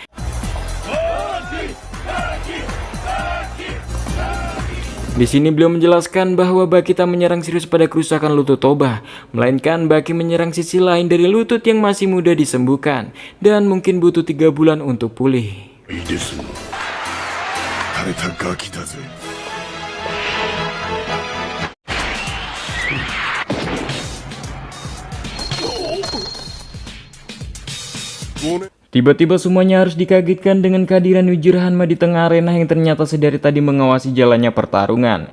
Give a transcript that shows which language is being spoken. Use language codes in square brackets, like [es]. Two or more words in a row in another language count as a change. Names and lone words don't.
[id] Di sini beliau menjelaskan bahwa Baki tak menyerang serius pada kerusakan lutut Toba, melainkan Baki menyerang sisi lain dari lutut yang masih mudah disembuhkan dan mungkin butuh 3 bulan untuk pulih. [ja] いいですね。垂れたガキだぜ。 [id] Tiba-tiba semuanya harus dikagetkan dengan kehadiran Yujiro Hanma di tengah arena yang ternyata sedari tadi mengawasi jalannya pertarungan.